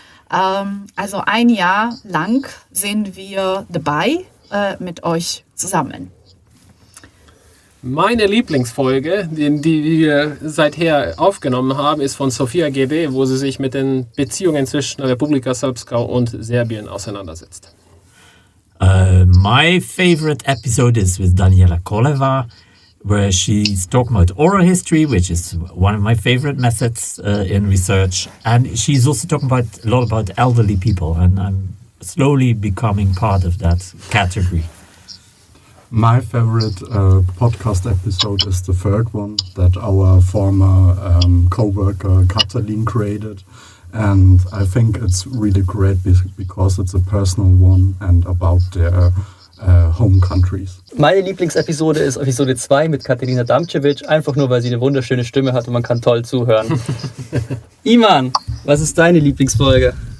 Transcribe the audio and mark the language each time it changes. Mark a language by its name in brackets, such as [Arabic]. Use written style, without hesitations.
[German] Also ein Jahr lang sind wir dabei mit euch zusammen. Meine Lieblingsfolge, die wir seither aufgenommen haben, ist von Sofia GB, wo sie sich mit den Beziehungen zwischen Republika Srpska und Serbien auseinandersetzt. [English] My favorite episode is with Daniela Koleva, where she's talking about oral history, which is one of my favorite methods in research. And she's also talking a lot about elderly people, and I'm slowly becoming part of that category. My favorite podcast episode is the third one that our former co-worker Katalin created. And I think it's really great because it's a personal one and about their home countries. [German] Meine Lieblingsepisode ist Episode 2 mit Katerina Damcevic, einfach nur, weil sie eine wunderschöne Stimme hat und man kann toll zuhören. Iman, was ist deine Lieblingsfolge?